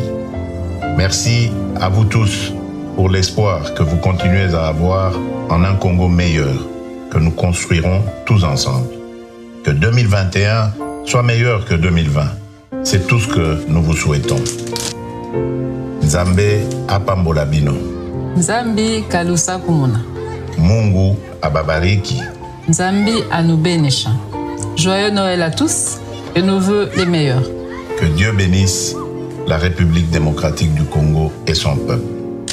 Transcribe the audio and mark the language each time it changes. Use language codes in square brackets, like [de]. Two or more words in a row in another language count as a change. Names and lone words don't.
[fr] Merci à vous tous pour l'espoir que vous continuez à avoir en un Congo meilleur que nous construirons tous ensemble. Que 2021 soit meilleur que 2020. C'est tout ce que nous vous souhaitons. [ln] Nzambe apambola bino. [kg] Nzambi kalusa kumuna. [sw] Mungu ababariki. [lua] Nzambi anubenesha. [fr] Joyeux Noël à tous et nos vœux les meilleurs. Que Dieu bénisse la République démocratique du Congo et son peuple.